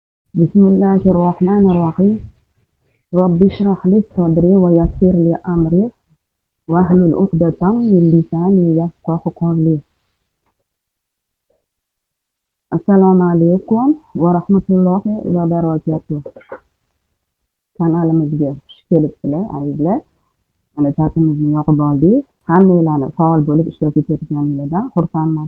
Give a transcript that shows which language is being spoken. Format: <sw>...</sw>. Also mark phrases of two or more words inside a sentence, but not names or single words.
<ar>بسم الله الرحمن الرحيم. رب اشرح لي صدري ويسر لي أمري واحلل عقدة من لساني يفقه قولي. السلام عليكم ورحمة الله وبركاته.</ar> <uz>Kanalimizga xush kelibsizlar azizlar. Mana chatimizni yoqib oldik. Hammanglarni faol bo'lib ishtirok etayotganinglardan xursandman.</uz>